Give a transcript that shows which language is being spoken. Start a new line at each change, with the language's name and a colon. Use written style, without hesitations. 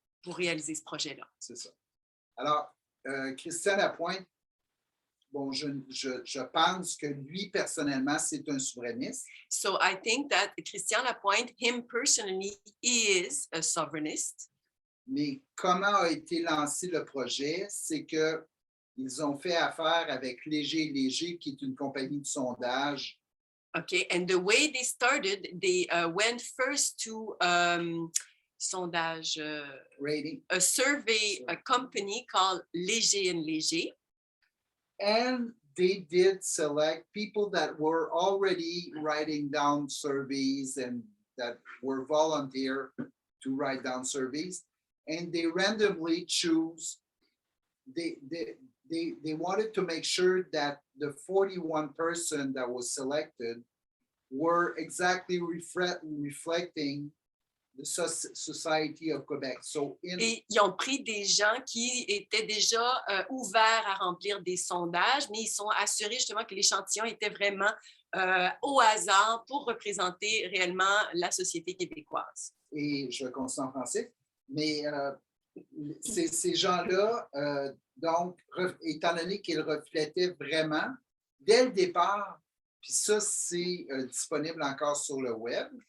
French: Pour réaliser ce projet-là. C'est ça. Alors, Christian Lapointe, bon, je pense que lui, personnellement, c'est un souverainiste.
English: So I think that Christian Lapointe, him personally, is a sovereignist.
French: Mais comment a été lancé le projet? C'est qu'ils ont fait affaire avec Léger & Léger, qui est une compagnie de sondage.
English: Okay, and the way they started, they went first to sondage, Rating. a survey, a company called Léger & Léger. And they did select people that were already writing down surveys and that were volunteer to write down surveys. And they randomly choose, they wanted to make sure that the 41 person that was selected were exactly reflecting the Society of Quebec. So
French: Et ils ont pris des gens qui étaient déjà ouverts à remplir des sondages, mais ils sont assurés justement que l'échantillon était vraiment au hasard pour représenter réellement la société québécoise. Et je continue en français, mais ces gens-là, donc, étant donné qu'ils reflétaient vraiment, dès le départ, puis ça, c'est disponible encore sur le web.